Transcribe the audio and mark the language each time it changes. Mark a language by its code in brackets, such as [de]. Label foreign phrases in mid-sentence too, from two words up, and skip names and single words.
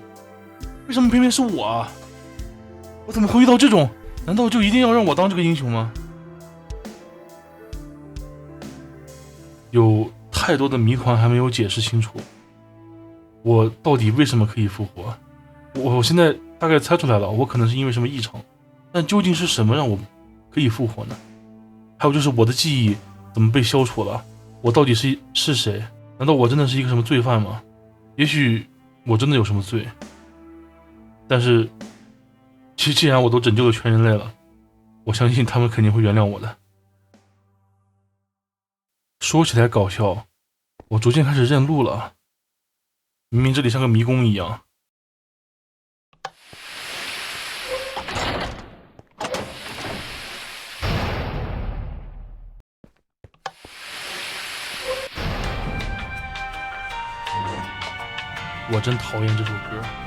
[zh] 為什麼偏偏是我啊？我怎麼會遇到這種？難道就一定要讓我當這個英雄嗎？有太多的謎團還沒有解釋清楚，我到底為什麼可以復活？我現在大概猜出來了，我可能是因為什麼異常，但究竟是什麼讓我可以復活呢？還有就是我的記憶怎麼被消除了？我到底是誰？難道我真的是一個什麼罪犯嗎？也許我真的有什麼罪，但是既然我都拯救了全人類了，我相信他們肯定會原諒我的。說起來搞笑，我逐漸開始認路了，明明這裡像個迷宮一樣。我真討厭這首歌。